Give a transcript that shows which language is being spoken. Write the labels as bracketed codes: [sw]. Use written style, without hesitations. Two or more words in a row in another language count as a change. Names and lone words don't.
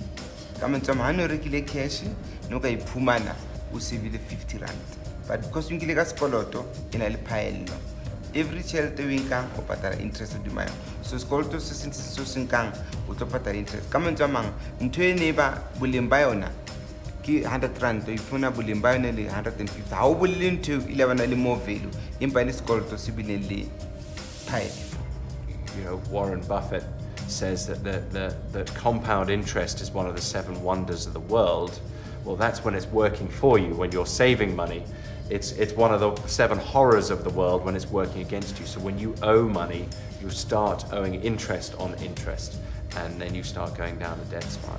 [st] Ka mantswe a mang, ha ne o rekile cash no ka iphumana o sevile 50 rand, [en] but because [st] o nkile ka sekoloto e na le phaello, every tjhelete o e nkang o patala interest hodima yona. So sekoloto se seng se se nkang o tlo patala interest. Ka mantswe a mang, ntho e ne ba boleng ba yona ki 100 rand, o ifuna boleng ba yona le 150. Ha o bolele ntho ile bana le [en] more value [st] empa le sekoloto se bileng le phaello. [en] You know, Warren Buffett says that that compound interest is one of the 7 wonders of the world. Well, that's when it's working for you. When you're saving money, it's one of the 7 horrors of the world when it's working against you. So when you owe money, you start owing interest on interest, and then you start going down the debt spiral.